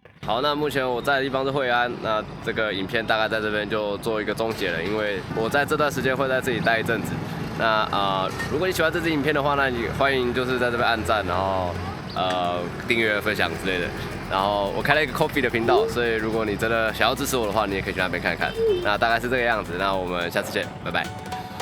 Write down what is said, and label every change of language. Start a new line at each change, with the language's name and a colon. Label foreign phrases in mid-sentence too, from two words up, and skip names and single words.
Chinese: 好，那目前我在的地方是惠安，那這個影片大概在這邊就做一個終結了，因為我在這段時間會在這裡待一陣子。那如果你喜歡這支影片的話，那你歡迎就是在這邊按讚，然後訂閱、分享之類的。然後我開了一個 Ko-fi 的頻道，所以如果你真的想要支持我的話，你也可以去那邊看看。那大概是這個樣子，那我們下次見，拜拜。